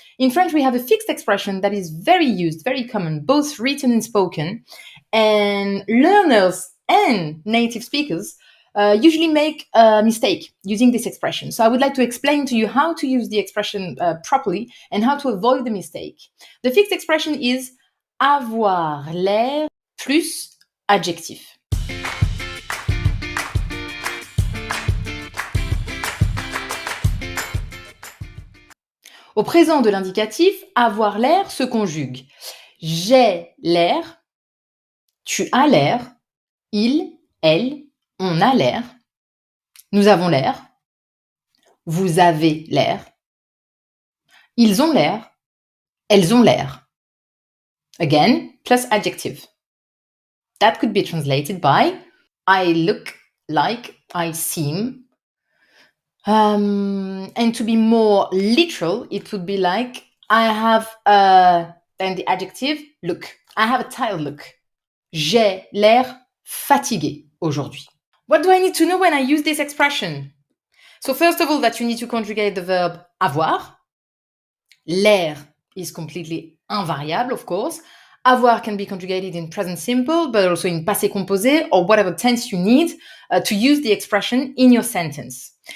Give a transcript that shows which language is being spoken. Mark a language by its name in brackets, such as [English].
[English] In French, we have a fixed expression that is very used, very common, both written and spoken. And learners and native speakers usually make a mistake using this expression. So I would like to explain to you how to use the expression properly and how to avoid the mistake. The fixed expression is [French] avoir l'air plus adjectif. Au présent de l'indicatif, avoir l'air se conjugue. J'ai l'air, tu as l'air, il, elle, on a l'air, nous avons l'air, vous avez l'air, ils ont l'air, elles ont l'air. [English] Again, plus adjective. That could be translated by I look like, I seem. And to be more literal, it would be like I have then the adjective look. I have a tired look. [French] J'ai l'air fatigué aujourd'hui. [English] What do I need to know when I use this expression? So first of all, that you need to conjugate the verb avoir. L'air is completely invariable, of course. Avoir can be conjugated in present simple, but also in passé composé or whatever tense you need to use the expression in your sentence.